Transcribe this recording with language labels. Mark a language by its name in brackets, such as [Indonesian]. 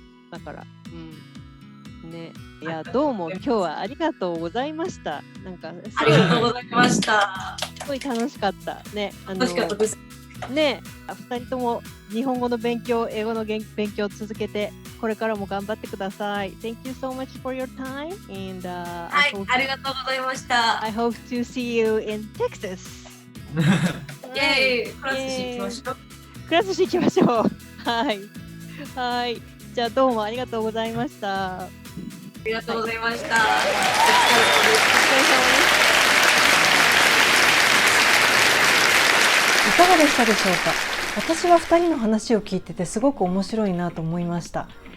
[Japanese] だからね、いやどうも今日はありがとうございました。なんかありがとうございました。すごい楽しかったね。楽しかったです。ね、2人とも日本語の勉強、英語の勉強を続けてこれからも頑張ってください。 [English] Thank you so much for your time and [Japanese] はい、ありがとうございました。 [English] I hope to see you in Texas. [Japanese] イエーイ、クラスし行きましょう。クラスし行きましょう。はい。じゃあどうもありがとうございました。ありがとうございました。お疲れ様です。いかがでしたでしょうか。私は2人の話を聞いててすごく面白いなと思いました。